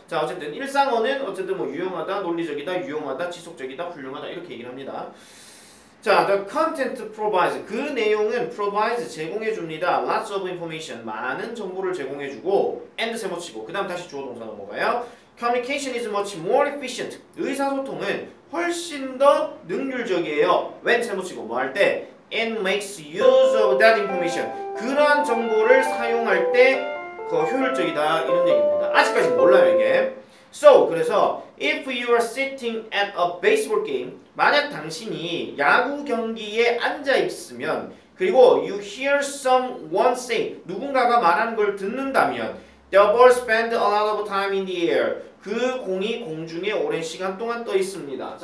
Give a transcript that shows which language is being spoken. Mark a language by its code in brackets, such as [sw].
[ko] 자, 어쨌든 일상어는 어쨌든 뭐 유용하다, 논리적이다, 유용하다, 지속적이다, 훌륭하다 이렇게 얘기를 합니다. 자, [en] the content provides [ko] 그 내용은 provides 제공해 줍니다. [en] lots of information [ko] 많은 정보를 제공해 주고 and 세모치고 그 다음 다시 주어 동사 넘어가요. [en] Communication is much more efficient. [ko] 의사소통은 훨씬 더 능률적이에요. [en] when [ko] 세모치고 뭐 할 때 [en] and makes use of that information. [ko] 그러한 정보를 사용할 때 더 효율적이다 이런 얘기입니다. 아직까지 몰라요 이게. [en] So [ko] 그래서 [en] if you are sitting at a baseball game [ko] 만약 당신이 야구 경기에 앉아 있으면 그리고 [en] you hear someone say [ko] 누군가가 말하는 걸 듣는다면 [en] the ball spend a lot of time in the air [ko] 그 공이 공중에 오랜 시간 동안 떠 있습니다.